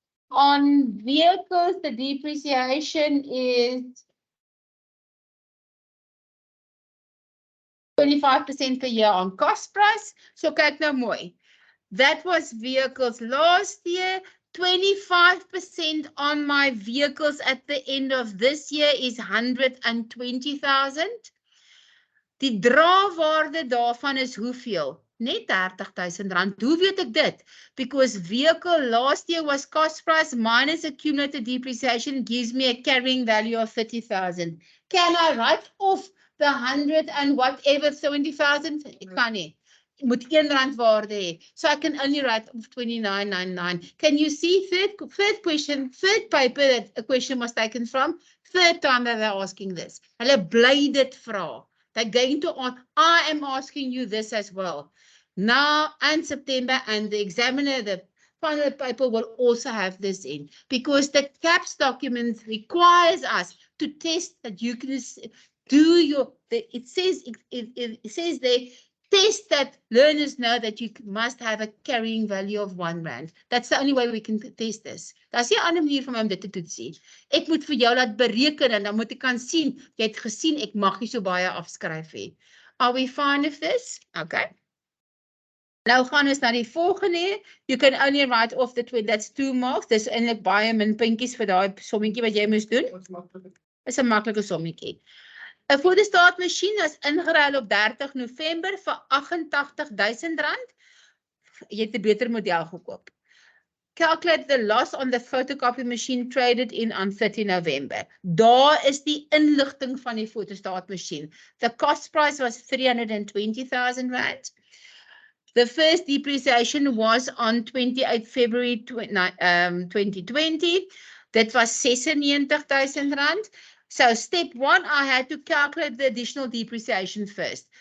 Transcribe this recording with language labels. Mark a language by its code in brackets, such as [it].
[en] On vehicles, the depreciation is 25% per year on cost price. [af] So kyk nou mooi. [en] That was vehicles last year. 25% on my vehicles at the end of this year is 120,000. [af] Die draagwaarde daarvan is hoeveel? Net R30,000. Hoe weet ek dit? [en] Because vehicle last year was cost price minus accumulated depreciation gives me a carrying value of 30,000. Can I write off the 100 and whatever 70,000? [af] Ek kan nie. Ek moet R1 waarde hê. [en] So I can only write 29.99. Can you see third question, third paper that a question was taken from? Third time that they're asking this. [af] Hulle bly dit vra. [en] They're going to ask, I am asking you this as well. Now and September, and the examiner, the final paper will also have this in, because the CAPS document requires us to test that you can do your, it says they test that learners know that you must have a carrying value of R1. That's the only way we can test this. [af] Daar's nie 'n ander manier vir my om dit te toetsie. Ek moet vir jou laat bereken en dan moet ek kan sien, jy het gesien ek mag nie so baie afskryf hê. [en] Are we fine with this? Okay. [af] Nou gaan ons na die volgende. [en] You can only write off the 20, that's 2 marks. [af] Dis eintlik baie min puntjies vir daai sommetjie wat jy moes doen. Is 'n maklike sommetjie. 'n Fotostaatmasjien is ingeruil op 30 November vir R88,000. Jy het 'n beter model gekoop. [en] Calculate the loss on the photocopy machine traded in on 30 November. [af] Daar is die inligting van die fotostaatmasjien. [en] The cost price was R320,000. The first depreciation was on 28 February 2020. That was R96,000. So step 1, I had to calculate the additional depreciation first.